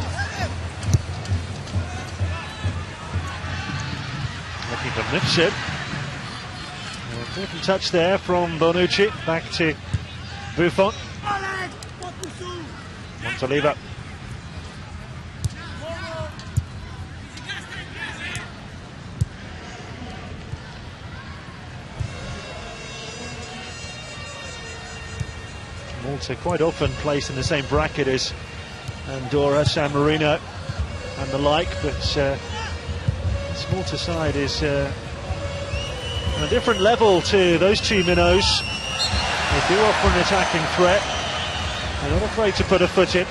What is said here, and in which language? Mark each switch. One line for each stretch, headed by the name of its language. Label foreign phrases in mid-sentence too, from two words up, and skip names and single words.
English: Looking for Mifsud. Important touch there from Bonucci. Back to Buffon. Montaliva. Malta quite often placed in the same bracket as Andorra, San Marino and the like, but this Malta side is on a different level to those two minnows. They do offer an attacking threat. They're not afraid to put a foot in.